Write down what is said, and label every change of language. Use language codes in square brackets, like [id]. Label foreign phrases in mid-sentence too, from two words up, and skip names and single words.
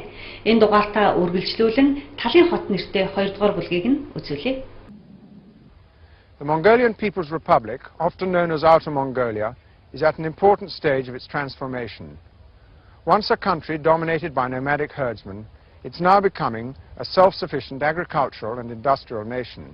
[mn] Энэ дугаартаа үргэлжлүүлэн Талын хот нэртэй 2 дугаар бүлгийг нь үзүүлье. [en] The Mongolian People's Republic, often known as Outer Mongolia, is at an important stage of its transformation. Once a country dominated by nomadic herdsmen, it's now becoming a self-sufficient agricultural and industrial nation.